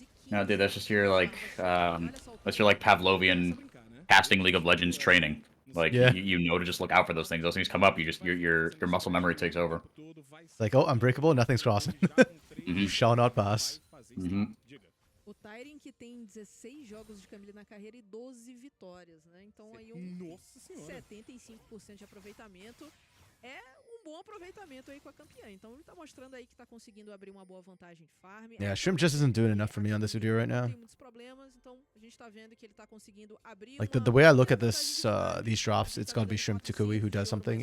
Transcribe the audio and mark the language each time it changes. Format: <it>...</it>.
<en>No, dude, that's just your, like, that's your, like, Pavlovian casting League of Legends training. Like, yeah. you know to just look out for those things. Those things come up, you just, your muscle memory takes over. Like, oh, Unbreakable, nothing's crossing. You shall not pass.</en> <pt>O Tyrion que tem 16 jogos de Camille na carreira e 12 vitórias, né? Então aí 75% de aproveitamento é bom aproveitamento aí com a campeã. Então ele tá mostrando aí que tá conseguindo abrir uma boa vantagem de farm.</pt> <en>Yeah, Shrimp just isn't doing enough for me on this video right now.</en> <pt>Tem muitos problemas, então a gente tá vendo que ele tá conseguindo abrir.</pt> <en>Like the way I look at this, these drops, it's gotta be Shrimp Takui who does something.</en>